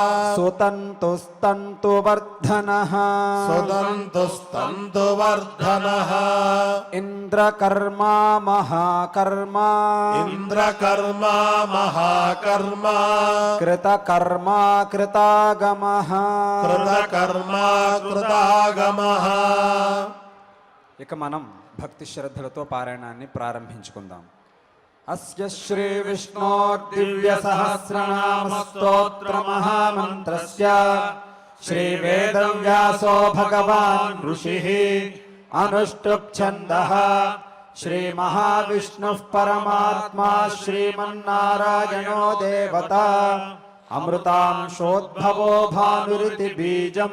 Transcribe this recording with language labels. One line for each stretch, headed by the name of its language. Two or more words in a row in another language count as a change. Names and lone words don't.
Sanskrit: सुतन्तुस्तन्तुवर्धनः సుదంతుస్తంతు వర్ధనః इन्द्रकर्मा महाकर्मा ఇంద్రకర్మ మహాకర్మ कृतकर्मा कृतागमः కృతకర్మ కృతాగమః.
Telugu: ఇక మనం భక్తి శ్రద్ధలతో పారాయణాన్ని ప్రారంభించుకుందాం.
Sanskrit: అస్య శ్రీ విష్ణో దివ్య సహస్రనామ స్తోత్ర మహామంత్రస్య శ్రీ వేదవ్యాసో భగవాన్ ఋషిః అనుష్టుప్ ఛందః శ్రీ మహావిష్ణుః పరమాత్మా శ్రీమన్నారాయణో దేవతా అమృతాంశోద్భవో భానురితి బీజం